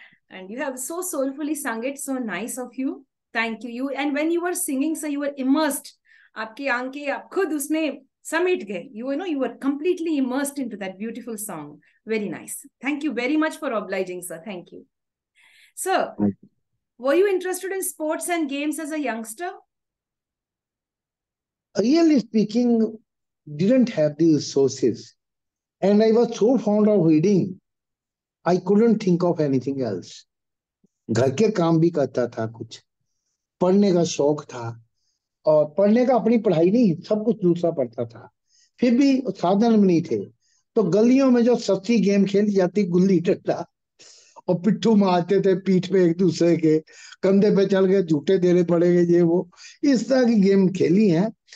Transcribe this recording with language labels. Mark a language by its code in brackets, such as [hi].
[en] And you have so soulfully sung it. So nice of you. Thank you. And when you were singing, sir, you were immersed. [hi] आपकी आंखें आप खुद उसमें समेट गए. [en] You were completely immersed into that beautiful song. Very nice. Thank you very much for obliging, sir. Thank you. Sir, were you interested in sports and games as a youngster? Really speaking, didn't have the resources. And I was so fond of reading, I couldn't think of anything else. [hi] घर के काम भी करता था, कुछ पढ़ने का शौक था, और पढ़ने का अपनी पढ़ाई नहीं, सब कुछ दूसरा पढ़ता था। फिर भी साधन नहीं थे, तो गलियों में जो सस्ती गेम खेली जाती, गुल्ली डंडा, और पिट्ठू मारते थे पीठ पे एक दूसरे के, कंधे पे चल गए, झूठे देने पड़ेंगे, ये वो, इस तरह की गेम खेली हैं।